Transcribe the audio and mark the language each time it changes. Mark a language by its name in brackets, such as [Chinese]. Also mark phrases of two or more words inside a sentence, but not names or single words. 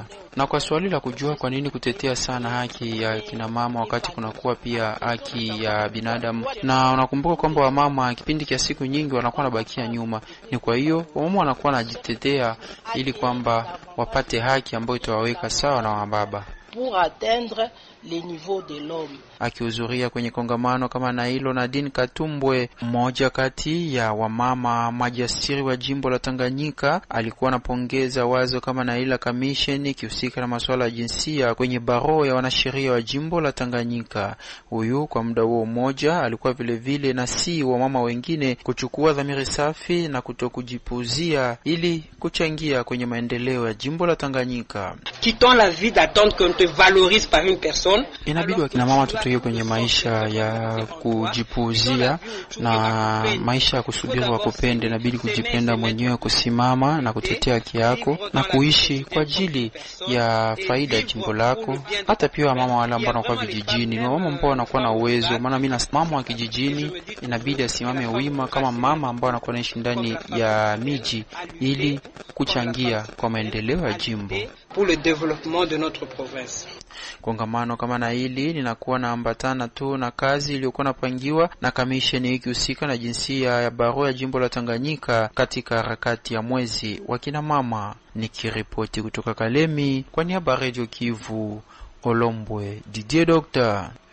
[Swahili] Na kwa swali la kujua kwa nini kutetea sana haki ya kina mama wakati kunakuwa pia haki ya binadamu, na unakumbuka kwamba wamama kipindi cha siku nyingi wanakuwa nabakia nyuma, ni kwa hiyo wamama wanakuwa najitetea ili kwamba wapate haki ambayo itawaweka sawa na wababa [French] pour atteindre les niveaux de l'homme. [Swahili] Akihudhuria kwenye kongamano kama na hilo, Nadine Katumbwe, mmoja kati ya wamama majasiri wa jimbo la Tanganyika, alikuwa anapongeza wazo kama na ila commission ikihusika na masuala ya jinsia kwenye baro ya wanasheria wa jimbo la Tanganyika. Huyu kwa muda huo mmoja alikuwa vile vile na si wa mama wengine kuchukua dhamiri safi na kutokujipuzia ili kuchangia kwenye maendeleo ya jimbo la Tanganyika. [French] Quittons la vie d'attendre qu'on te valorise par une personne. [Swahili] Inabidi wakina mama tutoke kwenye maisha ya kujipuuzia na maisha ya kusubiri wakupende. Inabidi kujipenda mwenyewe, kusimama na kutetea haki yako na kuishi kwa ajili ya faida ya jimbo lako. Hata pia mama wale ambao wanakuwa vijijini, ni mama ambao wanakuwa na uwezo, maana mimi na mama wa kijijini inabidi asimame wima kama mama ambao anakuwa anaishi ndani ya miji ili kuchangia kwa maendeleo ya jimbo [French] pour le développement de notre province. [Swahili] Kongamano kama na hili linakuwa na ambatana tu na kazi iliyokuwa napangiwa na kamisheni hii husika na jinsia ya baro ya jimbo la Tanganyika katika harakati ya mwezi wa kina mama. Nikiripoti kutoka Kalemi kwa niaba ya Radio Kivu, Olombwe DJ Dr.